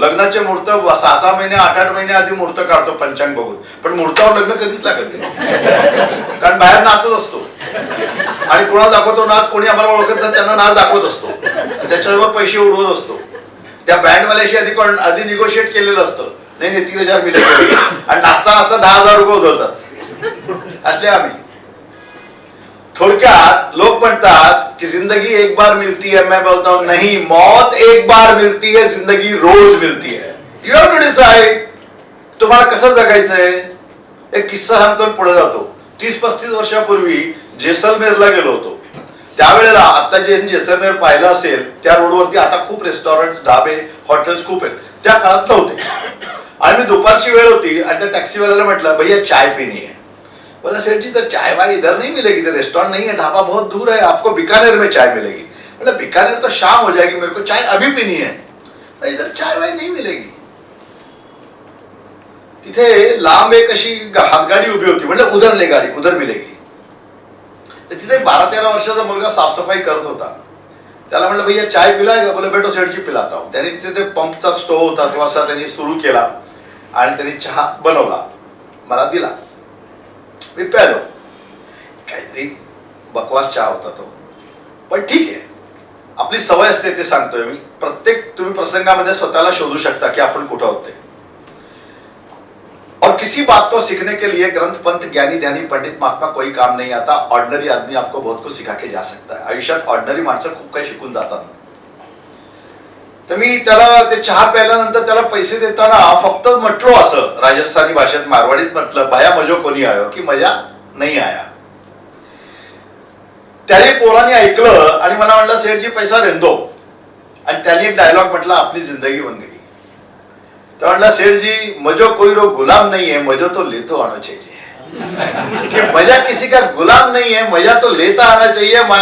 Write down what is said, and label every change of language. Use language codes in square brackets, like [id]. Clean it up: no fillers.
[mr] लग्नाचे मुहूर्त 6-6 महिने 8-8 महिने आधी मुहूर्त काढतो पंचांग बघून, पण मुहूर्तावर लग्न कधीच लागत नाही, कारण बाहेर नाचत असतो आणि कोणाला दाखवतो नाच, कोणी आम्हाला ओळखत नाही त्यांना नाच दाखवत असतो, त्याच्यावर पैसे उडवत असतो. त्या बँडवाल्याशी आधी निगोशिएट केलेलं असतं, नाही 3,000 मिळेल, आणि नाचता नाचता 10,000 रुपये उधळतात. असले आम्ही. थोडक्यात लोक म्हणतात की [hi] जिंदगी एक बार मिलती है, मैं बोलता हूं नहीं, मौत एक बार मिलती है, जिंदगी रोज मिलती है. [en] you have to decide [mr] तुम्हाला कसं जगायचंय. एक किस्सा सांगतो, पुढे जातो. 30-35 वर्षापूर्वी जेसलमेरला गेलो होतो. त्यावेळेला आता जे जेसलमेर पाहिलं असेल त्या रोडवरती आता खूप रेस्टॉरंट, ढाबे, हॉटेल्स खूप आहेत, त्या काळात नव्हते. आणि मी दुपारची वेळ होती आणि त्या टॅक्सीवाल्याला म्हटलं, [hi] भैया चाय पीनी है. बोला सेठ जी, तो चाय वाय इधर नहीं मिलेगी, इधर रेस्टोरेंट नहीं है, ढाबा बहुत दूर है, आपको बीकानेर में चाय मिलेगी. मतलब बीकानेर तो शाम हो जाएगी, मेरे को चाय अभी पीनी है, इधर चाय वाय नहीं मिलेगी. [mr] तिथे लांब एक अशी हातगाडी उभी होती, म्हणजे [hi] उधर ले गाडी, उधर मिलेगी. [mr] तर तिथे 12-13 वर्षाचा मुलगा साफसफाई करत होता. त्याला म्हटलं, [hi] भैया चाय पिलाय. बोले बेटो सेठ जी पिलाता हूं. [mr] त्याने तिथे पंपचा स्टोव्ह होता, तो असा त्यांनी सुरू केला आणि त्यांनी चहा बनवला, मला दिला. मी प्यालो. काहीतरी बकवास चहा होता तो, पण ठीक आहे, आपली सवय असते ते सांगतोय मी. प्रत्येक तुम्ही प्रसंगामध्ये स्वतःला शोधू शकता की आपण कुठं होते. [hi] और किसी बात को सीखने के लिए ग्रंथ, पंथ, ज्ञानी, ध्यानी, पंडित, महात्मा कोई काम नहीं आता. ऑर्डिनरी आदमी आपको बहुत कुछ सिखा के जा सकता है. [mr] आयुष्यात ऑर्डिनरी माणसं खूप काही शिकून जातात. तर मी त्याला ते चहा प्यायल्यानंतर त्याला पैसे देताना फक्त म्हटलो असं राजस्थानी भाषेत, मारवाडीत म्हटलं, [mwr] भाया मजो कोणी आयो, [mr] की मजा नाही आया. त्याने पोराने ऐकलं आणि मला म्हटलं, [mwr] सेठजी पैसा रेंदो. [mr] आणि त्याने एक डायलॉग म्हटला, आपली जिंदगी बन गई. तर म्हटलं, [hi] सेठजी मजो कोई रो गुलाम नहीं है, मजो तो लेतो आना चाहिए. कि मजा किसी का गुलाम नहीं है, मजा तो लेता आना चाहिए.